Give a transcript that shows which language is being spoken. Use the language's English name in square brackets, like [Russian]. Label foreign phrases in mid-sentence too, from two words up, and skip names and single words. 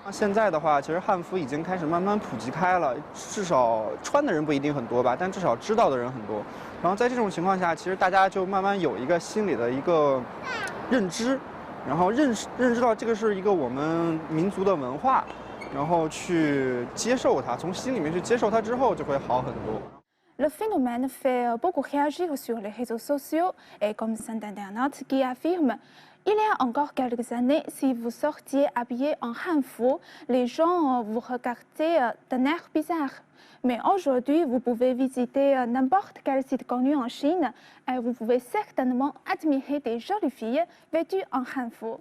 [Chinese] 现在的话，其实汉服已经开始慢慢普及开了，至少穿的人不一定很多吧，但至少知道的人很多。然后在这种情况下，其实大家就慢慢有一个心理的一个认知，然后认知到这个是一个我们民族的文化，然后去接受它，从心里面去接受它之后，就会好很多。 [French] Le phénomène fait beaucoup réagir sur les réseaux sociaux et comme site internet qui affirme il y a encore quelques années, si vous sortiez habillé en hanfu, les gens vous regardaient d'un air bizarre. Mais aujourd'hui, vous pouvez visiter n'importe quel site connu en Chine et vous pouvez certainement admirer des jolies filles vêtues en hanfu.